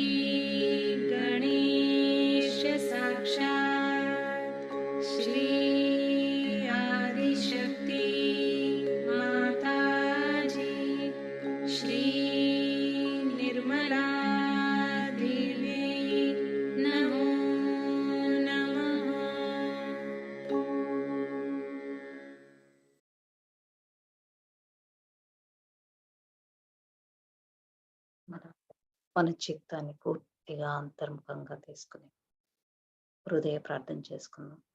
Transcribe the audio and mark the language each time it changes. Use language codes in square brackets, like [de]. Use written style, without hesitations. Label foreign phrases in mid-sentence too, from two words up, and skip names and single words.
[sa] गणेश साक्षात् श्री आदिशक्ति माताजी श्री निर्मला देवी नमो नमः। [te] మన చిత్తాన్ని పూర్తిగా అంతర్ముఖంగా తీసుకుని హృదయ ప్రార్థన చేసుకుందాం.